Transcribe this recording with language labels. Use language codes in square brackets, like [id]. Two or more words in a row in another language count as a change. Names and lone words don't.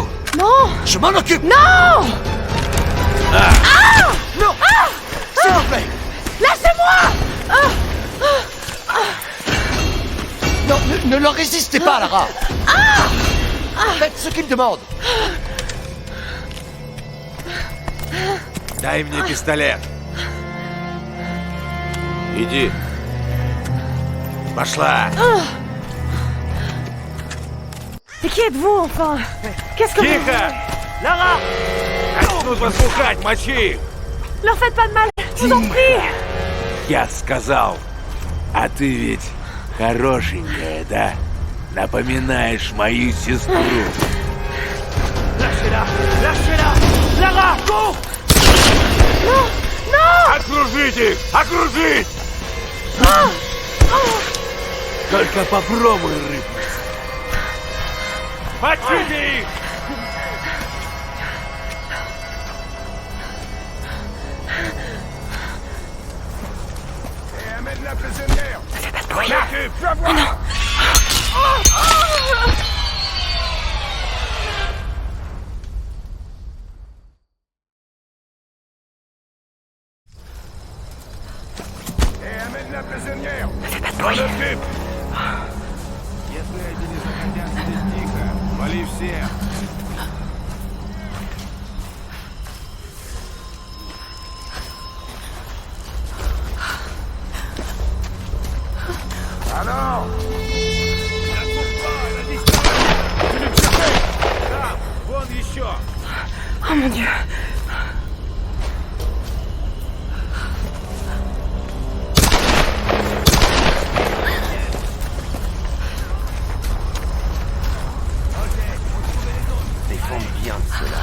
[fr] Non! Je m'en occupe. Non! Non. S'il vous plaît. Lâchez-moi! Non, ne leur résistez pas, Lara. Faites ce qu'ils demandent. [ru] Дай мне пистолет. Иди. Пошла. [fr] Et qui êtes-vous, enfin? Qu'est-ce que vous... Lara! [ru] Нужно слухать, мочи! [fr] Leur faites pas de mal, je vous en prie! [ru] Я сказал, а ты ведь хорошенькая, да? Напоминаешь мою сестру. [fr] Lâchez-la! Lâchez-la! Lara, cours! Non! Non! [ru] Окружить их! Окружить! Только попробуй рыпнуться. Мочите их! [fr] Amène la prisonnière! Ne fais pas de bruit! Je vais voir! Non! Amène la prisonnière! Ne fais pas de bruit! [ru] Если эти не захотят сидеть тихо, вали всех! [fr] Alors! [ru] Вон еще! [fr] Oh mon Dieu! Défendre bien de cela.